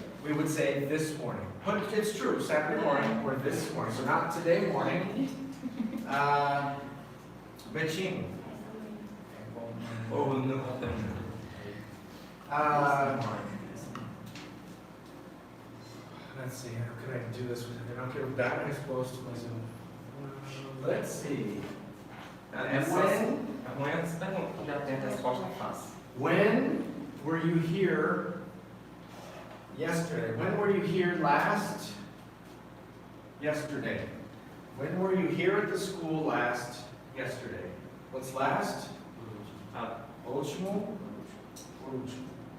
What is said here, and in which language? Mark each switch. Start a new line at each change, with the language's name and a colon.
English: We would say this morning. But it's true, Saturday morning or this morning. So not today morning.
Portuguese: Beijinho.
English: Oh, no. Let's see, how could I do this?
Portuguese: Eu não quero dar a resposta, mas eu...
English: Let's see.
Portuguese: Amanhã você já tem a resposta fácil.
English: When were you here yesterday? When were you here last? Yesterday. When were you here at the school last? Yesterday. What's last? Último. Último.